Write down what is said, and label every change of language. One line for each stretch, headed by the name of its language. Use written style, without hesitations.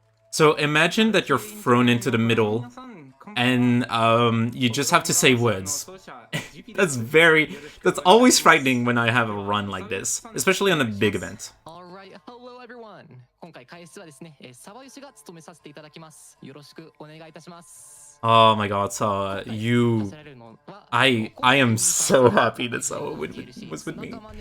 English: So imagine that you're thrown into the middle and you just have to say words. That's always frightening when I have a run like this, especially on a big event. Alright, hello everyone.
Japanese: 今回解説はですね、Sawayoshiが務めさせていただきます。よろしくお願いいたします。
English: Oh my god, so I am so happy that Sawa was with me.